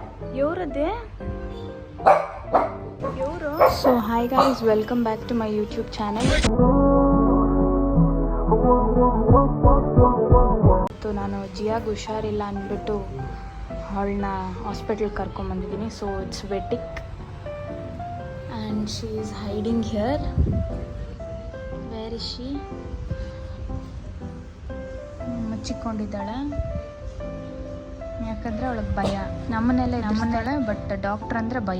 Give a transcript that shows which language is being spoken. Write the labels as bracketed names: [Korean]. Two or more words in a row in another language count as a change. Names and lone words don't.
[Telugu] ఎవరదే ఎవరు? [English] So hi guys, welcome back to my YouTube channel. [Kannada] ನಾನು ಜಿಯಾಗ್ ಹುಷಾರಿಲ್ಲ ಅಂದ್ಬಿಟ್ಟು ಅವಳನ್ನ ಹಾಸ್ಪಿಟಲ್ಗೆ ಕರ್ಕೊಂಬಂದಿದ್ದೀನಿ. [English] So it's vetic and she is hiding here. Where is she? [Kannada] ಮುಚ್ಚಿಕೊಂಡಿದ್ದಾಳೆ, ಯಾಕಂದರೆ ಅವಳಿಗೆ ಭಯ. ನಮ್ಮನ್ನೆಲ್ಲ ಎದುರಿಸ್ತಾಳೆ, ಬಟ್ ಡಾಕ್ಟ್ರ್ ಅಂದರೆ ಭಯ.